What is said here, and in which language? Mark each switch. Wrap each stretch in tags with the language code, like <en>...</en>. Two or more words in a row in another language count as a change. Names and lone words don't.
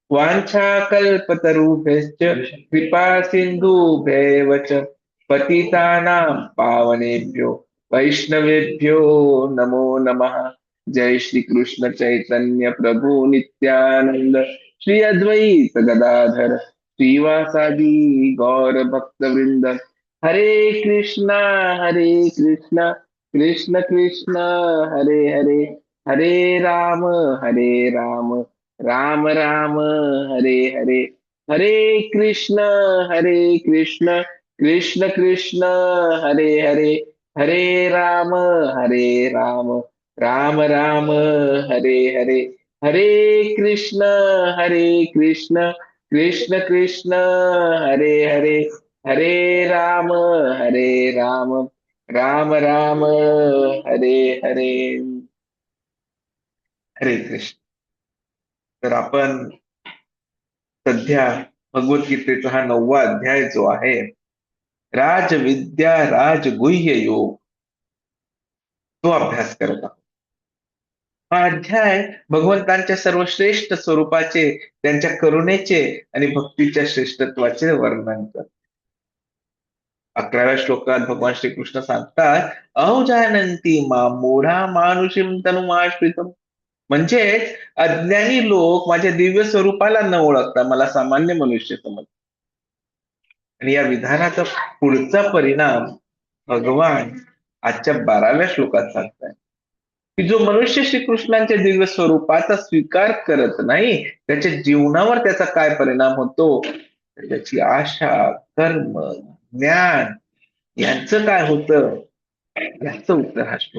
<sa>वाञ्छाकल्पतरुभ्यश्च कृपा सिन्धुभ्यैव च पतितानां पावनेभ्यो वैष्णवेभ्यो नमो नमः. जय श्री कृष्ण चैतन्य प्रभु नित्यानंद श्री अद्वैत गदाधर श्रीवासादि गौर भक्त वृंद. हरे कृष्णा कृष्ण कृष्ण हरे हरे हरे राम राम राम राम हरे हरे. हरे कृष्ण कृष्ण कृष्ण हरे हरे हरे राम राम राम हरे हरे. हरे कृष्ण कृष्ण कृष्ण हरे हरे हरे राम राम राम हरे हरे. हरे कृष्ण.</sa> <mr>तर आपण सध्या भगवद्गीतेचा हा 9वा अध्याय जो आहे राजविद्या राजगुह्य योग तो अभ्यास करत आहोत. हा अध्याय भगवंतांच्या सर्वश्रेष्ठ स्वरूपाचे, त्यांच्या करुणेचे आणि भक्तीच्या श्रेष्ठत्वाचे वर्णन करतो. 11व्या श्लोकात भगवान श्रीकृष्ण सांगतात</mr> <sa>अवजानंती मां मूढा मानुषीं तनुमाश्रितम्.</sa> <mr>म्हणजेच अज्ञानी लोक माझ्या दिव्य स्वरूपाला न ओळखता मला सामान्य मनुष्य समजतात. आणि या विधानाचा पुढचा परिणाम भगवान आजच्या 12व्या श्लोकात सांगताय की जो मनुष्य श्रीकृष्णांच्या दिव्य स्वरूपाचा स्वीकार करत नाही त्याच्या जीवनावर त्याचा काय परिणाम होतो, त्याची आशा कर्म ज्ञान यांचं काय होतं याचं उत्तर हा श्लोक.</mr>